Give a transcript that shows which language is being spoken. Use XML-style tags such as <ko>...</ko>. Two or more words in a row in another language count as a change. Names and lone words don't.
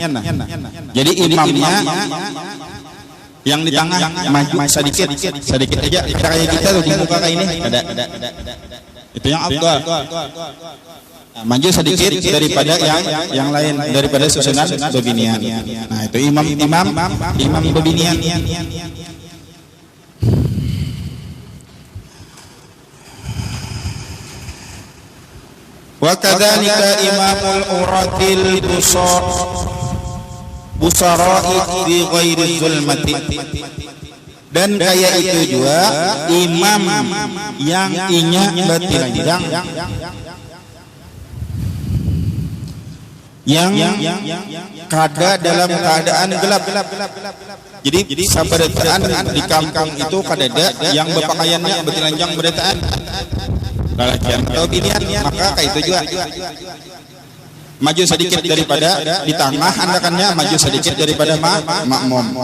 <bjn>Jadi imamnya yang di tengah maju sedikit aja, kayak kita tuh di muka kayak ini ada. Itu yang afdal. Maju sedikit daripada yang lain, daripada susunan babinian. Nah itu imam babinian.</bjn> <ar>وكذلك إمام العراة البصراء في غير ظلمة,</ar> <bjn>dan kayak itu juga imam yang inya batilanjang, yang kada dalam keadaan gelap. Jadi sabarataan di kampung itu kadada yang berpakaiannya batilanjang berataan lalakian atau binian, maka kayak itu juga maju sedikit daripada di tengah andakannya, maju sedikit daripada makmum.</bjn>